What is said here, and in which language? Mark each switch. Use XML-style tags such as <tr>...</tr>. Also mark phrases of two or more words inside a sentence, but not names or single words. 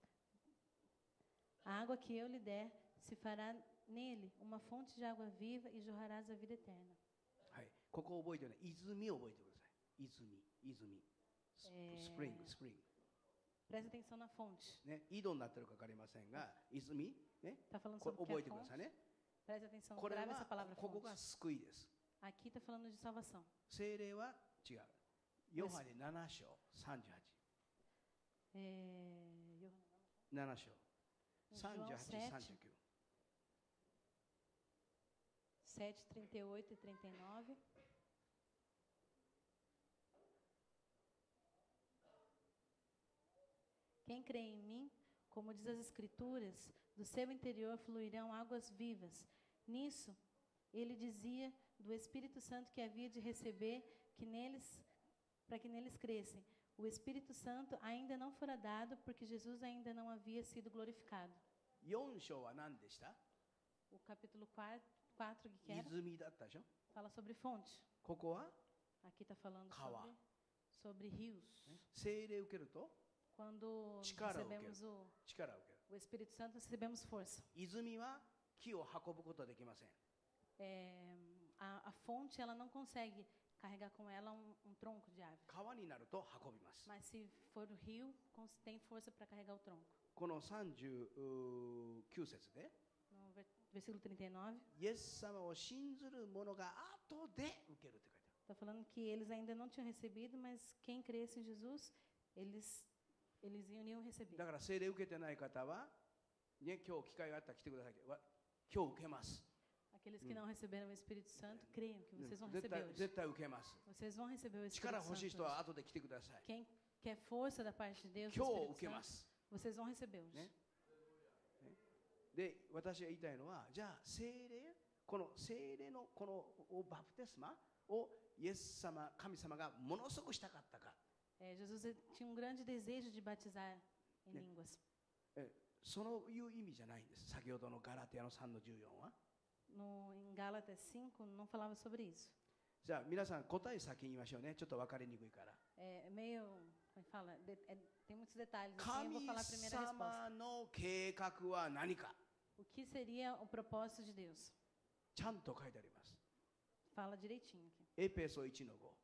<pt>A água que eu lhe der se fará nele uma fonte de água viva e jorrarás a vida eterna.</pt> <ja>はい、ここ覚えてね、泉を覚えてください。泉。スプリング。</ja> <pt>Presta atenção na fonte.</pt> <ja>ね、井戸になってるか分かりませんが、泉、ね、</ja> <pt>Está falando</pt> <ja>これ</ja> <pt>sobre o que</pt> <ja>覚</ja> <pt>é</pt> <ja>えてくだ</ja> <pt>fonte.</pt> <ja>さいね。</ja> <pt>Presta atenção,</pt> <ja>これ</ja> <pt>grave essa</pt> <ja>は</ja> <pt>palavra</pt> <ja>ここ</ja> <pt>fonte.</pt> <ja>が救いです。</ja> <pt>Aqui está falando de salvação.</pt> <ja>聖霊は違う。ヨハネ7章38。7章。38、39。</ja> <pt>7, 38 e 39. Quem crê em mim, como diz as Escrituras, do seu interior fluirão águas vivas. Nisso, ele dizia do Espírito Santo que havia de receber, para que neles crescem. O Espírito Santo ainda não fora dado, porque Jesus ainda não havia sido glorificado.</pt> <ja>4 章は何でした？</ja> <pt>O capítulo 4 que era,</pt> <ja>泉だったでしょ。</ja> <pt>fala sobre fonte.</pt> <ja>ここは</ja> <pt>Aqui está falando</pt> <ja>Kawa.</ja> <pt>sobre rios.</pt> <ja>聖霊を受けると</ja> <pt>Quando</pt> <ja>Chikara</ja> <pt>recebemos o</pt> <ja>力を受ける。</ja> <pt>Espírito Santo, recebemos força.</pt> <ja>泉は木を運ぶことはできません。</ja> <pt>A fonte, ela não consegue carregar com ela um tronco de árvore.</pt> <ja>川になると運びます。</ja> <pt>Mas se for o rio, tem força para carregar o tronco.</pt> <ja>この39節で</ja> <pt>No versículo 39,</pt> <ja>イエス様を信ずる者が後で受けるって書いてある。</ja> <pt>está falando que eles ainda não tinham recebido, mas quem cresce em Jesus, eles iriam receber.</pt> <ja>だから聖霊受けてない方は、ね、今日機会があったら来てください。今日受けます。</ja> <pt>Aqueles que não receberam o Espírito Santo, creiam que vocês vão</pt> <ja>絶</ja> <pt>receber</pt> <ja>対</ja> <pt>hoje.</pt> <ja>絶対受けます。</ja> <pt>Vocês vão receber o Espírito</pt> <ja>力欲しい</ja> <pt>Santo</pt> <ja>人は</ja> <pt>hoje.</pt> <ja>後で来てください。</ja> <pt>Quem quer força da parte de Deus,</pt> <ja>今</ja> <pt>do</pt> <ja>日</ja> <pt>Espírito</pt> <ja>受けま</ja> <pt>Santo,</pt> <ja>す。</ja> <pt>vocês vão receber hoje.</pt> <ja>ねで、私が言いたいのは、じゃあ聖霊、この聖霊のこのバプテスマをイエス様、神様がものすごくしたかったか。</ja> <pt>Jesus tinha um grande desejo de batizar em línguas.</pt> <ja>そういう意味じゃないんです。先ほどのガラティアの3の14は。</ja> <pt>Em Gálatas 5, não falava sobre isso.</pt> <ja>じゃあ皆さん答え先に言いましょうね。ちょっと分かりにくいから。</ja> <pt>É meio, como é que fala? Tem muitos detalhes. Assim, eu</pt> <ja>神</ja> <pt>vou falar a primeira</pt> <ja>様</ja> <pt>resposta.</pt> <ja>の計画は何か。</ja> <pt>O que seria o propósito de Deus?</pt> <ja>ちゃんと書いてあります。</ja> <pt>Fala direitinho aqui.</pt> <ja>エペソ1の5。</ja>